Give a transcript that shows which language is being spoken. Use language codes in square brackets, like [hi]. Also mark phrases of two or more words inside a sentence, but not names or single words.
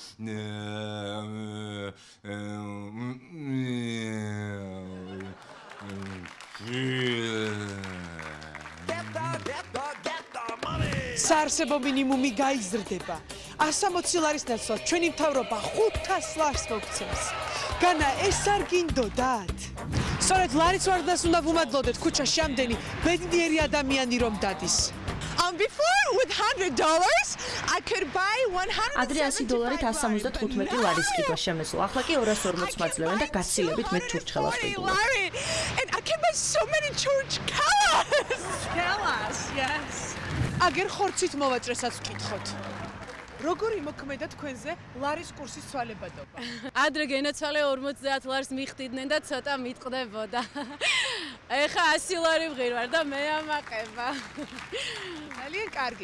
[ka] საარსებო მინიმუმი გაიზრდება. 160 ლარის ნაცვლად ჩვენი მთავრობა 500 ლარს მოგცემს. განა ეს არ გინდოდათ? სწორედ ლარის ვარდნას უნდა ვუმადლოდეთ ქუჩაში ამდენი ბედნიერი ადამიანი რომ დადის. [en] Before with $100 I could buy [ka] ადრე $100-ით 175 ლარის ყიდვა შემეძლო. ახლა კი 240 მაძლევენ და გაცილებით მეტ ჩურჩხელას ყიდულობ. [en] And I can buy so many churchkellas. Yes. [ka] აგერ ხორცით მოვაჭრესაც ვკითხოთ. როგორი მოქმედა თქვენზე ლარის კურსის ცვალებადობა? ადრე გენაცვალე 50 ლარს მიხდიდნენ და ცოტა მიტყდებოდა. ეხა 100 ლარი ვღირვარ და მე ამაყება. ძალიან კარგი.